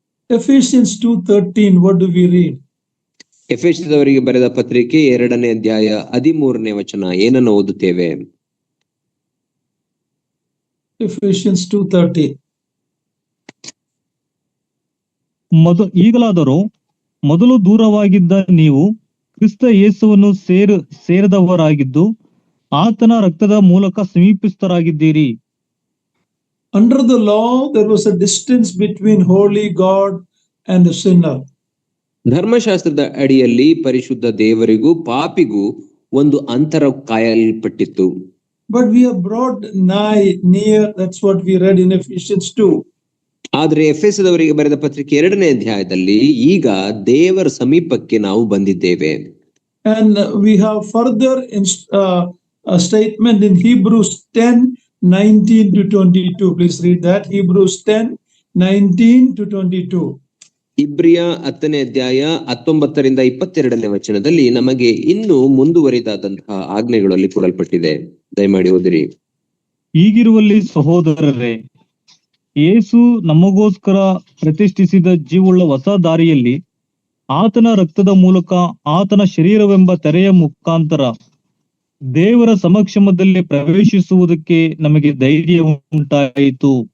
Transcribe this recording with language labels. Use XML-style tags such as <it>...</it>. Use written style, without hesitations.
<en>Ephesians 2:13, what do we read?</en> <kn>ಎಫೆಸದವರಿಗೆ ಬರೆದ ಪತ್ರಿಕೆ 2ನೇ ಅಧ್ಯಾಯ 13ನೇ ವಚನ ಏನನ್ನು ಓದುತ್ತೇವೆ?</kn> <en>Ephesians 2:13.</en> <kn>ಈಗಲಾದರೂ ಮೊದಲು ದೂರವಾಗಿದ್ದ ನೀವು ಕ್ರಿಸ್ತ ಯೇಸುವನ್ನು ಸೇರಿದವರಾಗಿದ್ದು ಆತನ ರಕ್ತದ ಮೂಲಕ ಸಮೀಪಿಸ್ತರಾಗಿದ್ದೀರಿ.</kn> <en>Under the law there was a distance between holy God and a sinner.</en> <kn>ಧರ್ಮಶಾಸ್ತ್ರದ ಅಡಿಯಲ್ಲಿ ಪರಿಶುದ್ಧ ದೇವರಿಗೂ ಪಾಪಿಗೂ ಒಂದು ಅಂತರ ಕಾಯಲ್ಪಟ್ಟಿತ್ತು.</kn> <en>But we are brought near, that's what we read in Ephesians 2.</en> <kn>ಆದ್ರೆ ಎಫೆಸದವರಿಗೆ ಬರೆದ ಪತ್ರಿಕೆ 2ನೇ ಅಧ್ಯಾಯದಲ್ಲಿ ಈಗ ದೇವರ ಸಮೀಪಕ್ಕೆ ನಾವು ಬಂದಿದ್ದೇವೆ.</kn> <en>And we have further a statement in Hebrews 10:19 to 22. Please read that. Hebrews 10:19 to 22.</en> <kn>ಇಬ್ರಿಯ 10ನೇ ಅಧ್ಯಾಯ 19ರಿಂದ 22ನೇ ವಚನದಲ್ಲಿ ನಮಗೆ ಇನ್ನೂ ಮುಂದುವರಿದಾದಂತಹ ಆಜ್ಞೆಗಳಲ್ಲಿ ಕೊಡಲ್ಪಟ್ಟಿದೆ. ದಯಮಾಡಿ ಓದಿರಿ. ಹೀಗಿರುವಲ್ಲಿ ಸಹೋದರರೇ, ಯೇಸು ನಮಗೋಸ್ಕರ ಪ್ರತಿಷ್ಠಿಸಿದ ಜೀವವುಳ್ಳ ಹೊಸ ದಾರಿಯಲ್ಲಿ ಆತನ ರಕ್ತದ ಮೂಲಕ ಆತನ ಶರೀರವೆಂಬ ತೆರೆಯ ಮುಖಾಂತರ ದೇವರ ಸಮಕ್ಷಮದಲ್ಲಿ ಪ್ರವೇಶಿಸುವುದಕ್ಕೆ ನಮಗೆ ಧೈರ್ಯ ಉಂಟಾಯಿತು.</kn>